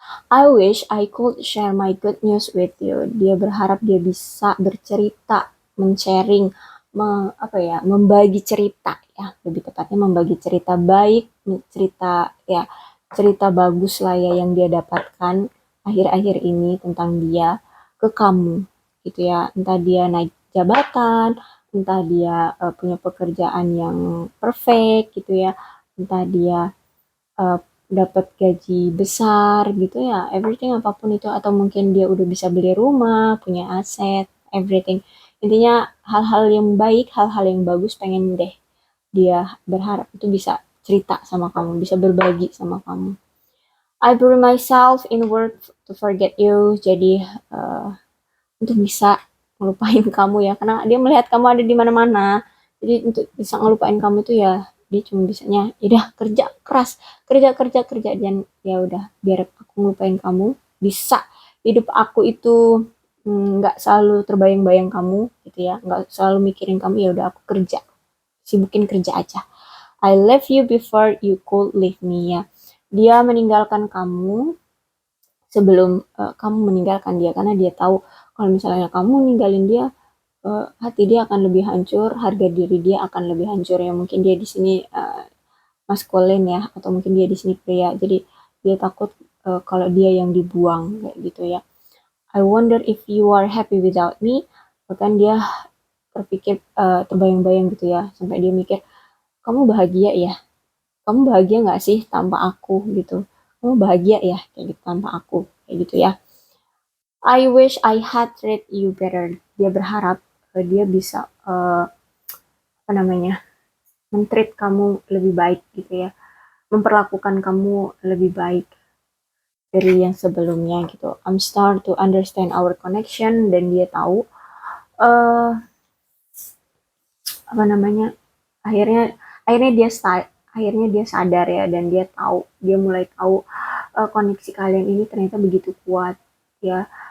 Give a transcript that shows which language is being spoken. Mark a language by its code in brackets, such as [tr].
[en] I wish I could share my good news with you. [id] Dia berharap dia bisa bercerita, men-sharing, membagi cerita ya, lebih tepatnya membagi cerita baik, cerita ya, cerita bagus lah ya yang dia dapatkan akhir-akhir ini tentang dia ke kamu gitu ya. Entah dia naik jabatan, entah dia punya pekerjaan yang perfect gitu ya, entah dia uh, dapat gaji besar gitu ya, everything apapun itu, atau mungkin dia udah bisa beli rumah, punya aset, everything. Intinya hal-hal yang baik, hal-hal yang bagus pengen deh dia berharap itu bisa cerita sama kamu, bisa berbagi sama kamu. [en] I bury myself in work to forget you. [id] Jadi untuk bisa ngelupain kamu ya, karena dia melihat kamu ada di mana-mana. Jadi untuk bisa ngelupain kamu itu ya dia cuma bisanya ya udah kerja keras, kerja kerja kerja, dan ya udah biar aku ngelupain kamu. Bisa hidup aku itu nggak selalu terbayang-bayang kamu gitu ya, nggak selalu mikirin kamu, ya udah aku kerja, sibukin kerja aja. [en] I left you before you could leave me ya. [id] Dia meninggalkan kamu sebelum kamu meninggalkan dia, karena dia tahu kalau misalnya kamu ninggalin dia, hati dia akan lebih hancur, harga diri dia akan lebih hancur ya. Mungkin dia di sini maskulin ya, atau mungkin dia di sini pria. Jadi dia takut kalau dia yang dibuang kayak gitu ya. [en] I wonder if you are happy without me. [id] Bahkan dia terpikir terbayang-bayang gitu ya, sampai dia mikir kamu bahagia ya, kamu bahagia nggak sih tanpa aku gitu, kamu bahagia ya kayak gitu tanpa aku kayak gitu ya. [en] I wish I had treat you better. [id] Dia berharap dia bisa apa namanya, mentreat kamu lebih baik gitu ya, memperlakukan kamu lebih baik dari yang sebelumnya gitu. [en] I'm start to understand our connection, [id] dan dia tahu uh, apa namanya, akhirnya akhirnya dia start akhirnya dia sadar ya, dan dia mulai tahu koneksi kalian ini ternyata begitu kuat ya.